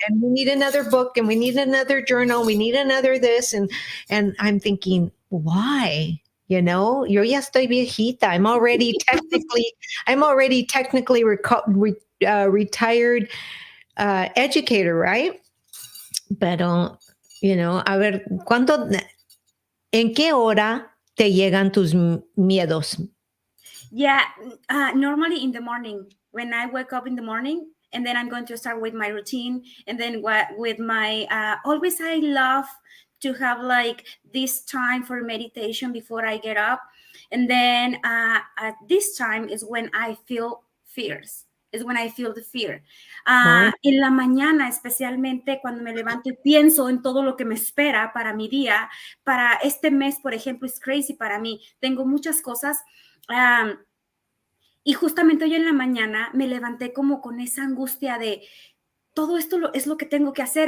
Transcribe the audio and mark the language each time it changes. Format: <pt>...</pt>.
<en>and we need another book and we need another journal. We need another this. And I'm thinking, why?</en> <es>Yo ya estoy viejita.</es> <en>I'm already technically retired educator, right?</en> <es>Pero, a ver, ¿en qué hora te llegan tus miedos?</es> <en>Yeah, normally in the morning when I wake up in the morning, and then I'm going to start with my routine, and then with my always I love to have like this time for meditation before I get up, and then at this time is when I feel fears. Es when I feel the fear. Oh,</en> <es>En la mañana, especialmente cuando me levanto y pienso en todo lo que me espera para mi día, para este mes, por ejemplo, es crazy para mí. Tengo muchas cosas. Y justamente hoy en la mañana me levanté como con esa angustia de todo esto es lo que tengo que hacer.</es>